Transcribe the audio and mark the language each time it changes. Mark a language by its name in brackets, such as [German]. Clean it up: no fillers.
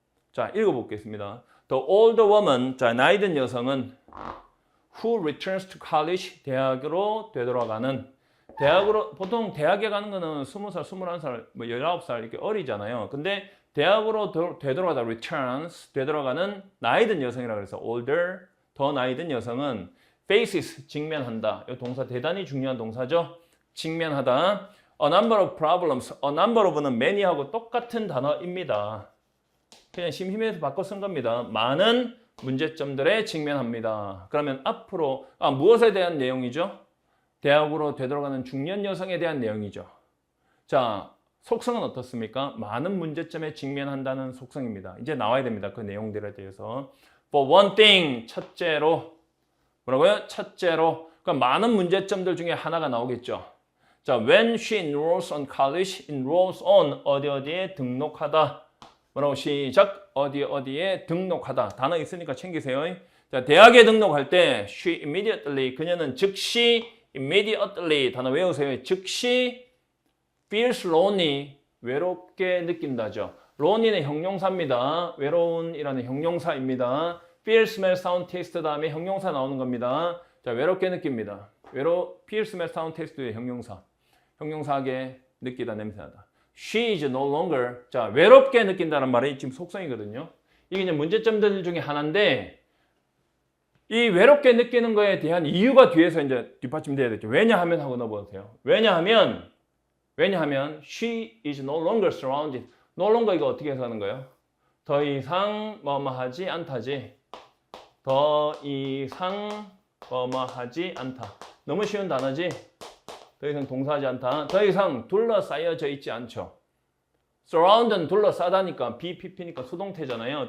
[Korean] 자, 읽어보겠습니다. [English] The older woman, [Korean] 자, 나이 든 여성은 [English] who returns to college, [Korean] 대학으로 되돌아가는, 대학으로, 보통 대학에 가는 거는 20살, 21살, 뭐 19살 이렇게 어리잖아요. 근데 대학으로 되돌아가다 returns, 되돌아가는 나이 든 여성이라고 해서 older, 더 나이 든 여성은 faces, 직면한다. 이 동사 대단히 중요한 동사죠. 직면하다. [English] A number of problems, a number of는 many하고 [Korean] 똑같은 단어입니다. 그냥 심심해서 바꿔 쓴 겁니다. 많은 문제점들에 직면합니다. 그러면 앞으로 무엇에 대한 내용이죠? 대학으로 되돌아가는 중년 여성에 대한 내용이죠. 자, 속성은 어떻습니까? 많은 문제점에 직면한다는 속성입니다. 이제 나와야 됩니다. 그 내용들에 대해서. For one thing, 첫째로 뭐라고요? 첫째로 그러니까 많은 문제점들 중에 하나가 나오겠죠. 자, [English] when she enrolls on college, [Korean] enrolls on 어디에 등록하다. 뭐라고 시작? 어디에 등록하다. 단어 있으니까 챙기세요. 자, 대학에 등록할 때 [English] she immediately, [Korean] 그녀는 즉시 immediately, 단어 외우세요. 즉시 [English] feels lonely, [Korean] 외롭게 느낀다죠. lonely는 형용사입니다. 외로운이라는 형용사입니다. [English] feel, smell, sound, taste [Korean] 다음에 형용사 나오는 겁니다. 자, 외롭게 느낍니다. feel, smell, sound, taste의 형용사. 형용사하게 느끼다, 냄새나다. [English] She is no longer. [Korean] 자, 외롭게 느낀다는 말이 지금 속성이거든요. 이게 이제 문제점들 중에 하나인데, 이 외롭게 느끼는 거에 대한 이유가 뒤에서 이제 뒷받침돼야 되죠. 왜냐하면 하고 넣어보세요. 왜냐하면 [English] she is no longer surrounded. [Korean] no longer 이거 어떻게 해서 하는 거예요? 더 이상 뭐뭐하지 않다지. 더 이상 뭐뭐하지 않다. 너무 쉬운 단어지. 더 이상 동사하지 않다. 더 이상 둘러싸여져 있지 않죠. surround는 둘러싸다니까 BPP니까 수동태잖아요.